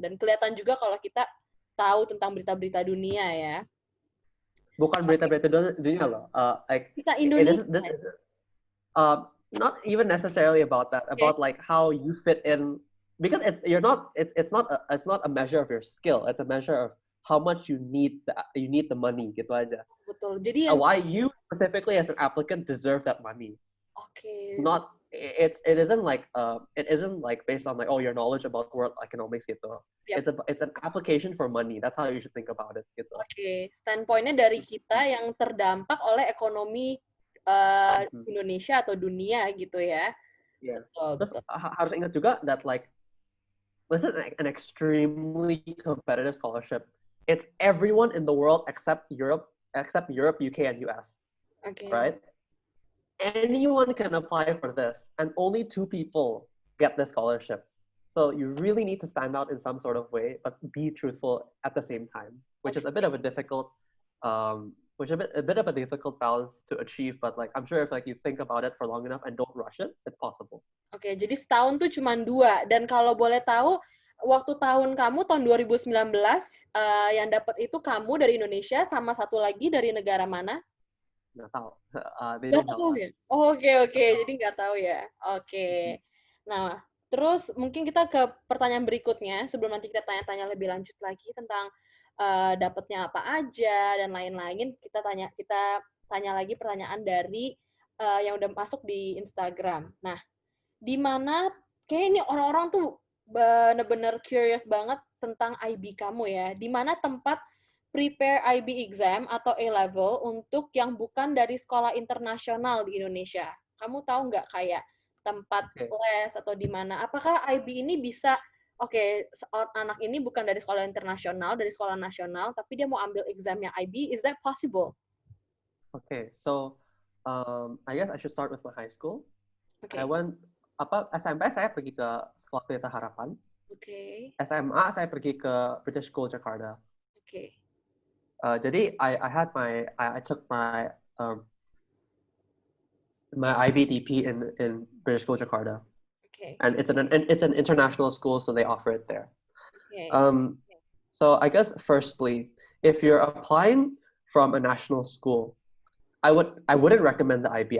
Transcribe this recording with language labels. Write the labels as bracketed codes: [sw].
[id] Dan kelihatan juga kalau kita tahu tentang berita-berita dunia ya. Bukan berita-berita dunia loh. Like kita Indonesia. [en] This is not even necessarily about that. About like how you fit in, because it's not a measure of your skill. It's a measure of how much you need the money [id] gitu aja. Betul. Jadi [en] why you specifically as an applicant deserve that money. Okay. Not it isn't like based on like your knowledge about world economics gitu. Yep. It's an application for money. That's how you should think about it gitu. Okay. [id] Standpointnya dari kita yang terdampak oleh ekonomi Indonesia atau dunia gitu ya. [en] Yeah. [id] Betul. Harus ingat juga [en] that like this is an extremely competitive scholarship. It's everyone in the world except Europe, UK, and US. Okay. Right? Anyone can apply for this, and only 2 people get the scholarship. So you really need to stand out in some sort of way, but be truthful at the same time, which is a bit of a difficult, a bit of a difficult balance to achieve. But like I'm sure if like you think about it for long enough and don't rush it, it's possible. [id] Oke, jadi setahun tuh cuma 2. Dan kalau boleh tahu, waktu tahun kamu tahun 2019 yang dapat itu kamu dari Indonesia sama satu lagi dari negara mana? Nggak tahu. Nggak tahu ya? Oke. Jadi nggak tahu ya. Oke. Nah, terus mungkin kita ke pertanyaan berikutnya sebelum nanti kita tanya-tanya lebih lanjut lagi tentang dapatnya apa aja dan lain-lain. Kita tanya lagi pertanyaan dari yang udah masuk di Instagram. Nah, di mana kayak ini orang-orang tuh bener-bener curious banget tentang IB kamu ya. Di mana tempat prepare IB exam atau A-level untuk yang bukan dari sekolah internasional di Indonesia. Kamu tahu nggak kayak tempat les atau di mana? Apakah IB ini bisa, anak ini bukan dari sekolah internasional, dari sekolah nasional, tapi dia mau ambil examnya IB, [en] is that possible? Okay, so I guess I should start with my high school. Okay. [id] SMP saya pergi ke Sekolah Pelita Harapan. [en] Okay. [id] SMA saya pergi ke British School Jakarta. [en] Okay. Jadi I took my IBDP in British School Jakarta. Okay. And it's an international school, so they offer it there. Okay. So I guess firstly, if you're applying from a national school, I wouldn't recommend the IB.